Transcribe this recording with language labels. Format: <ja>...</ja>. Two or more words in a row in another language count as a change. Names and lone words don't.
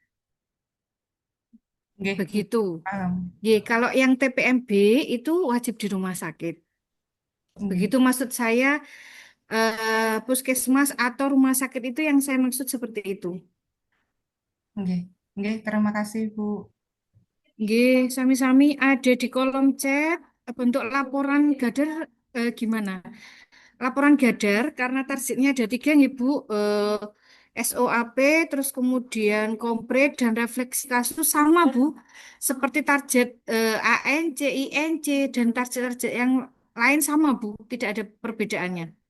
<id>Nggih, Bu. Begitu. Paham. Kalau yang TPMB itu wajib di rumah sakit. Nggih, Begitu maksud saya puskesmas atau rumah sakit itu yang saya maksud seperti itu.</id> <jv>nggih, nggih,</jv> <id>terima kasih Bu.</id> <jv>Nggih, sami-sami</jv> <id>ada di kolom chat bentuk laporan Gadar gimana? Laporan Gadar karena targetnya ada tiga nih Bu, SOAP, terus kemudian kompre dan refleksi kasus sama Bu, seperti target AN, CINC dan target-target yang lain sama Bu, tidak ada perbedaannya.</id>